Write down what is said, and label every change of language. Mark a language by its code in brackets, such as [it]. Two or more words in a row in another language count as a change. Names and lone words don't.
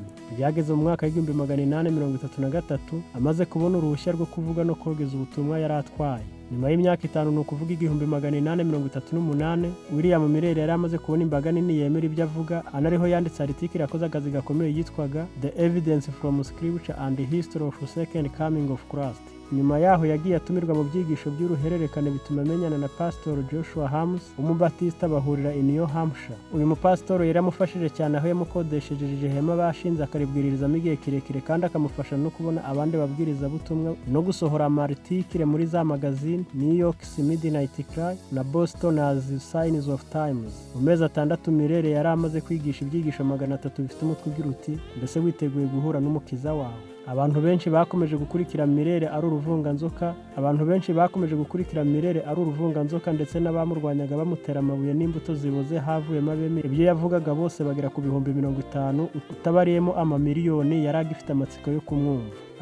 [rw] Byageze mu mwaka w'1833 amaze kubona uruhushya rwo kuvuga no kogeza ubutumwa yari atwaye. Nyuma y'imyaka 5, ni ukuvuga 1838, William Miller yari amaze kubona imbaga nini yemera ibyo avuga, anariho yanditse article yakoze akazi gakomeye yitwaga The Evidence from Scripture and the History of Second Coming of Christ. Nyuma yaho yagiye atumirwa mu byigisho by'uruhererekane bituma amenyana na Pastor Joshua Hams umubatista, bahurira i New Hampshire. Uyu mupasitoro yari amufashije cyane aho yamukodesheje ihema bashinze akaribwirizamo igihe kirekire, kandi akamufasha no kubona abandi babwirizabutumwa no gusohora amartikile muri za magazine New York's Midnight Cry na Boston as Signs of Times. Mu mezi 6 Miller yari amaze kwigisha ibyigisho 300 bifite umutwe ugira uti, mbese witeguye guhura n'umukiza wawe. Abantu benshi bakomeje gukurikira Miller ari uruvunganzoka, ndetse n'abamurwanyaga bamutera amabuye n'imbuto ziboze havuyemo abemera ibyo yavugaga bose bagera ku 50,000, utabariyemo amamiliyoni yari agifite amatsiko yo kumwumva.